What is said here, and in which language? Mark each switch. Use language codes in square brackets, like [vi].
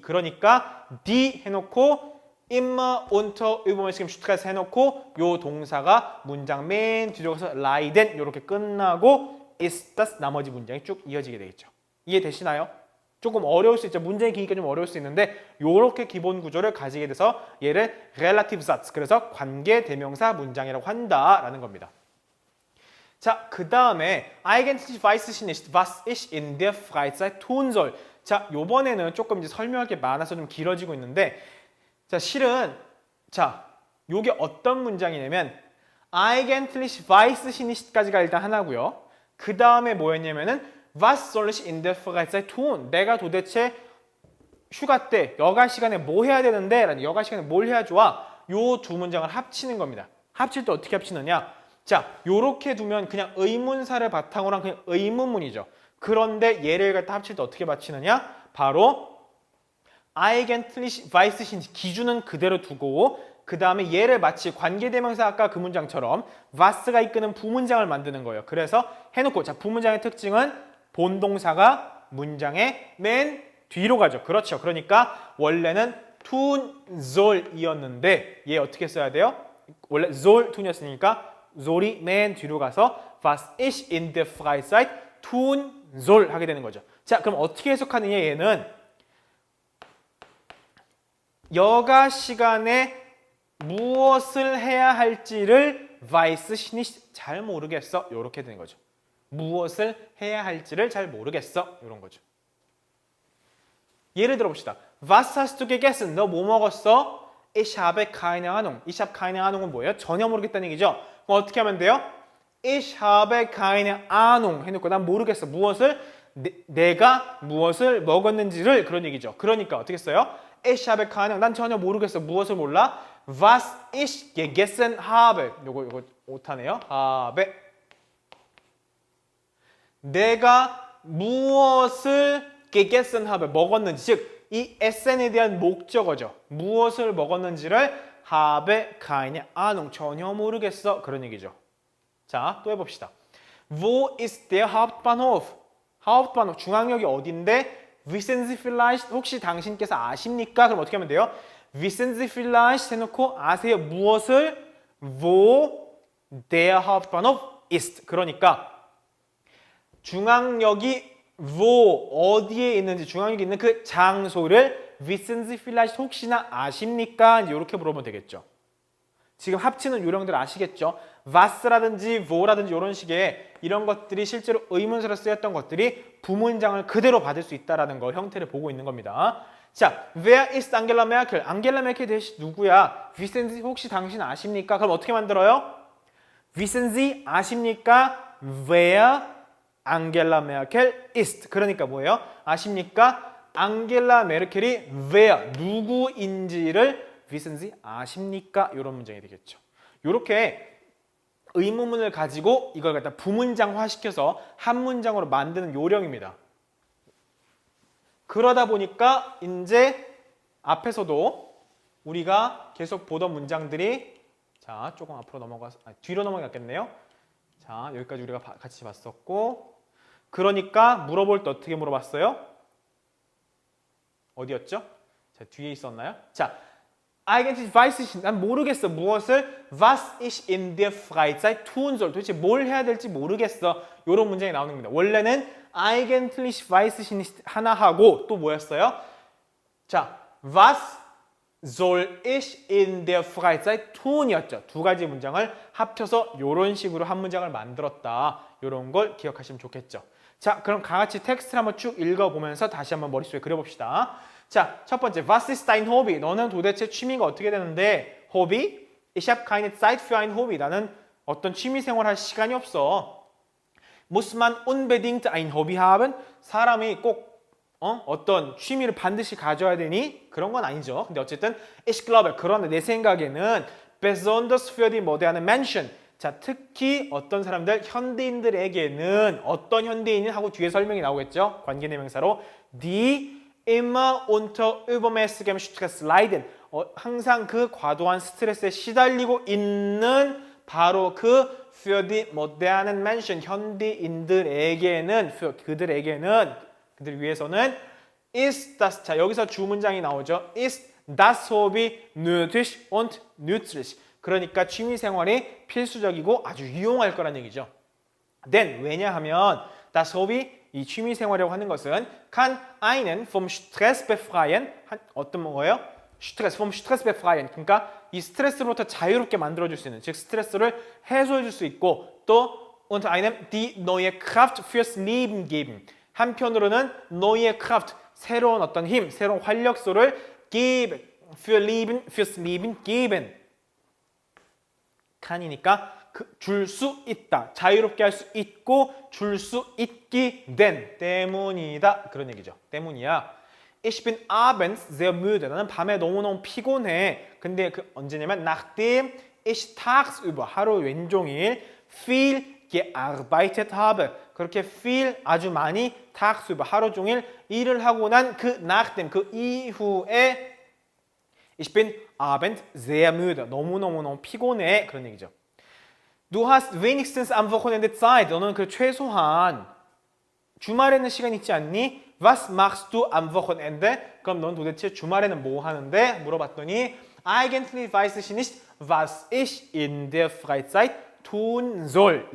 [ko] 그러니까 die 해놓고 [de] immer unter übermäßigem Stress [ko] 해놓고 요 동사가 문장 맨 뒤로 가서 leiden 이렇게 끝나고 ist das 나머지 문장이 쭉 이어지게 되겠죠. 이해되시나요? 조금 어려울 수 있죠. 문장이 기니까 좀 어려울 수 있는데 요렇게 기본 구조를 가지게 돼서 얘를 relative Satz, 그래서 관계 대명사 문장이라고 한다라는 겁니다. 자, 그 다음에 [de] Eigentlich weiß ich nicht, was ich in der Freizeit tun soll. [ko] 자, 요번에는 조금 이제 설명할 게 많아서 좀 길어지고 있는데, 자, 실은 자, 요게 어떤 문장이냐면 [de] Eigentlich weiß ich nicht [ko] 까지가 일단 하나고요. 그 다음에 뭐였냐면은 [de] Was soll ich in der Freizeit tun? [ko] 내가 도대체 휴가 때 여가 시간에 뭐 해야 되는데? 라는 여가 시간에 뭘 해야 좋아? 요 두 문장을 합치는 겁니다. 합칠 때 어떻게 합치느냐? 자, 요렇게 두면 그냥 의문사를 바탕으로 한 그냥 의문문이죠. 그런데 얘를 갖다 합칠 때 어떻게 받치느냐? 바로 [de] Eigentlich weiß ich nicht [ko] 기준은 그대로 두고 그 다음에 얘를 마치 관계대명사 아까 그 문장처럼 was가 이끄는 부문장을 만드는 거예요. 그래서 해놓고 자, 부문장의 특징은 본동사가 문장의 맨 뒤로 가죠. 그렇죠. 그러니까 원래는 tun soll이었는데 얘 어떻게 써야 돼요? 원래 soll tun이었으니까 soll이 맨 뒤로 가서 [de] was ich in der Freizeit tun soll [ko] 하게 되는 거죠. 자, 그럼 어떻게 해석하느냐 얘는 여가 시간에 무엇을 해야 할지를 [de] weiß ich nicht [ko] 잘 모르겠어. 이렇게 되는 거죠. 무엇을 해야 할지를 잘 모르겠어. 이런 거죠. 예를 들어 봅시다. [de] Was hast du gegessen? [ko] 너 뭐 먹었어? [de] Ich habe keine Ahnung. Ich habe keine Ahnung은 뭐예요? [ko] 전혀 모르겠다는 얘기죠. 그럼 어떻게 하면 돼요? [de] Ich habe keine Ahnung [ko] 해놓고 난 모르겠어. 무엇을? 내가 무엇을 먹었는지를 그런 얘기죠. 그러니까 어떻게 써요? [de] Ich habe keine Ahnung. [ko] 난 전혀 모르겠어. 무엇을 몰라? [de] Was ich gegessen habe. [ko] 요거 오타네요. [de] habe. [ko] 내가 무엇을 gegessen habe 먹었는지, 즉 이 SN에 대한 목적어죠. 무엇을 먹었는지를 [de] habe keine Ahnung [ko] 전혀 모르겠어 그런 얘기죠. 자, 또 해봅시다. [de] Wo ist der Hauptbahnhof? [ko] Hauptbahnhof 중앙역이 어딘데? [de] Wissen Sie vielleicht [ko] 혹시 당신께서 아십니까? 그럼 어떻게 하면 돼요? [de] Wissen Sie vielleicht [ko] 해놓고 아세요 무엇을? [de] Wo der Hauptbahnhof ist. [ko] 그러니까 중앙역이 wo 어디에 있는지 중앙역이 있는 그 장소를 [de] wissen Sie vielleicht [ko] 혹시나 아십니까? 이렇게 물어보면 되겠죠. 지금 합치는 요령들 아시겠죠? was라든지 wo라든지 이런 식의 이런 것들이 실제로 의문사로 쓰였던 것들이 부문장을 그대로 받을 수 있다는 거 형태를 보고 있는 겁니다. [de] 자, wer ist Angela Merkel? [ko] 안겔라 메르켈 대신 누구야? [de] wissen Sie [ko] 혹시 당신 아십니까? 그럼 어떻게 만들어요? [de] wissen Sie [ko] 아십니까? wer 앙겔라 메르켈 ist. 그러니까 뭐예요? 아십니까? 앙겔라 메르켈이 wer, 누구인지를 [de] wissen Sie [ko] 아십니까? 이런 문장이 되겠죠. 이렇게 의문문을 가지고 이걸 갖다 부문장화시켜서 한 문장으로 만드는 요령입니다. 그러다 보니까 이제 앞에서도 우리가 계속 보던 문장들이 자, 조금 앞으로 넘어가서 뒤로 넘어갔겠네요. 자, 여기까지 우리가 같이 봤었고 그러니까 물어볼 때 어떻게 물어봤어요? 어디였죠? 자, 뒤에 있었나요? 자, [de] Eigentlich weiß ich, [ko] 난 모르겠어. 무엇을? [de] Was ich in der Freizeit tun soll. [ko] 도대체 뭘 해야 될지 모르겠어. 이런 문장이 나오는 겁니다. 원래는 [de] Eigentlich weiß ich nicht [ko] 하나 하고 또 뭐였어요? [de] 자, Was soll ich in der Freizeit tun이었죠. [ko] 두 가지 문장을 합쳐서 이런 식으로 한 문장을 만들었다. 이런 걸 기억하시면 좋겠죠. 자, 그럼 같이 텍스트를 한번 쭉 읽어보면서 다시 한번 머릿속에 그려봅시다. [de] 자, 첫 번째, Was ist dein Hobby? [ko] 너는 도대체 취미가 어떻게 되는데? [de] Hobby? Ich habe keine Zeit für ein Hobby. [ko] 나는 어떤 취미 생활할 시간이 없어. [de] Muss man unbedingt ein Hobby haben? [ko] 사람이 꼭 어떤 취미를 반드시 가져야 되니? 그런 건 아니죠. 근데 어쨌든 [de] Ich glaube, [ko] 그런데 내 생각에는 [de] besonders für die moderne Menschen. [ko] 자, 특히 어떤 사람들, 현대인들에게는 어떤 현대인이 하고 뒤에 설명이 나오겠죠. 관계대명사로 [de] die immer unter übermäßigem Stress leiden. [ko] 항상 그 과도한 스트레스에 시달리고 있는 바로 그 [de] für die modernen Menschen, [ko] 현대인들에게는, 그들에게는, 그들 위해서는 ist das, 자 여기서 주문장이 나오죠. [de] ist das Hobby nötig und nützlich. [ko] 그러니까 취미생활이 필수적이고 아주 유용할 거란 얘기죠. [de] Denn [ko] 왜냐하면 [de] das Hobby [ko] 이 취미 생활이라고 하는 것은 [de] kann einen vom Stress befreien. [ko] 어떤 거예요? [de] 스트레스, vom Stress befreien. [ko] 그러니까 이 스트레스로부터 자유롭게 만들어줄 수 있는, 즉 스트레스를 해소해줄 수 있고 또 [de] unter einem die neue Kraft fürs Leben geben. [ko] 한편으로는 [de] neue Kraft, [ko] 새로운 어떤 힘, 새로운 활력소를 [de] geben, für Leben, fürs Leben geben. [ko] kann이니까 줄 수 있다, 자유롭게 할 수 있고 줄 수 있기 된 때문이다. 그런 얘기죠. 때문이야. [de] Ich bin abends sehr müde. [ko] 나는 밤에 너무너무 피곤해. 근데 그 언제냐면 [de] nachdem ich tagsüber [ko] 하루 왼종일 [de] viel gearbeitet habe. [ko] 그렇게 viel 아주 많이 tagsüber 하루 종일 일을 하고 난 그 nachdem 그 이후에 [de] ich bin abends sehr müde. [ko] 너무너무 피곤해. 그런 얘기죠. [de] Du hast wenigstens am Wochenende Zeit. [ko] 너는 그 최소한 주말에는 시간 있지 않니? [de] Was machst du am Wochenende? [ko] 그럼 넌 도대체 주말에는 뭐 하는데? 물어봤더니 [de] Eigentlich weiß ich nicht, was ich in der Freizeit tun soll.